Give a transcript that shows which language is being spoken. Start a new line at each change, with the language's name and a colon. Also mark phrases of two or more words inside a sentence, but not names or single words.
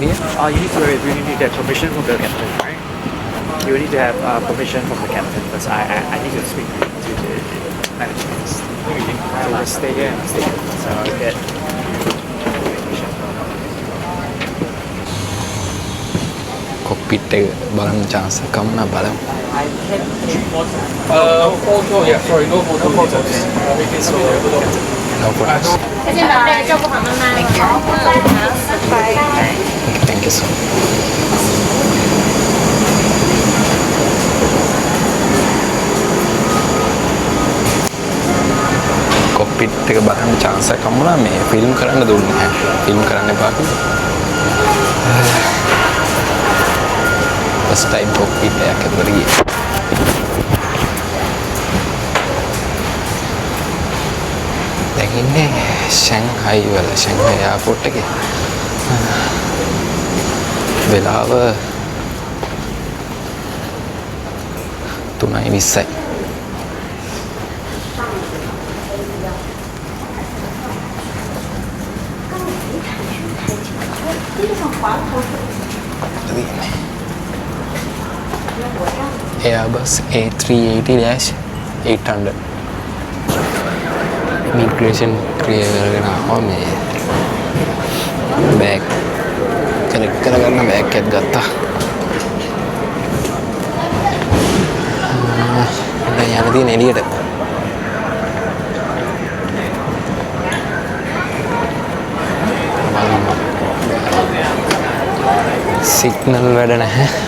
English: You need to really need that permission from the captain, right? You need to have permission from the captain because I need to speak to the management to stay here and stay here. So I get permission.
Sinhala: cockpit එක බලන්න chance එකක් ගන්න බලමු.
English: I can photo, yeah, sorry, no photos. No photos. Thank you. Thank you so much.
Sinhala: cockpit එක බලන්න chance එකක් හම්බුණා. මේ ෆිල්ම් කරන්න දුන්නේ නැහැ. ෆිල්ම් කරන්න එපා කියලා.
English: first time
Sinhala: cockpit එකක් ඇතුළට ගියේ. දැන් ඉන්නේ ෂැන්හයි වල ෂැන්හයි එයාපෝට් එකේ. වෙලාව 3:20යි. Airbus A380-800
English: immigration clear
Sinhala: කරගෙන ආවා. මේ බෑග් කනෙක්ට් කරගන්න බෑග් එකක් ගත්තා. දැන් යන්න තියෙන එළියට. සිග්නල් වැඩ නැහැ.